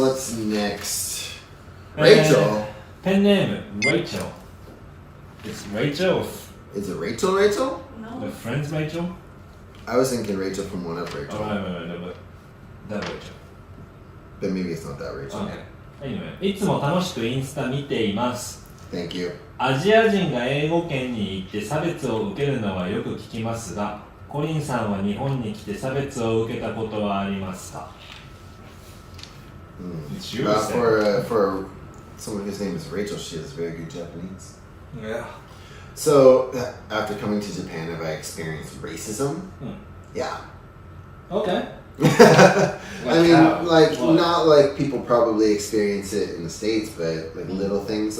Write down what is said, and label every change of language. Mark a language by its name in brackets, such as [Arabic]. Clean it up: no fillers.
[English] What's next? Rachel. Pen name, Rachel. It's Rachel. Is it Rachel Rachel? No. The friend's Rachel? I was thinking Rachel from One Up Rachel. Oh, no, but that Rachel. But maybe it's not that Rachel. Okay. Anyway, [Japanese] いつも楽しくインスタ見ています。 [English] Thank you. [Japanese] アジア人が英語圏に行って差別を受けるのはよく聞きますが、コリンさんは日本に来て差別を受けたことはありますか? [English] It's you, for someone whose name is Rachel, she is very good Japanese. Yeah. So, after coming to Japan, have I experienced racism? Yeah. Okay. I mean, how? like, What? not like people probably experience it in the States, but like little things.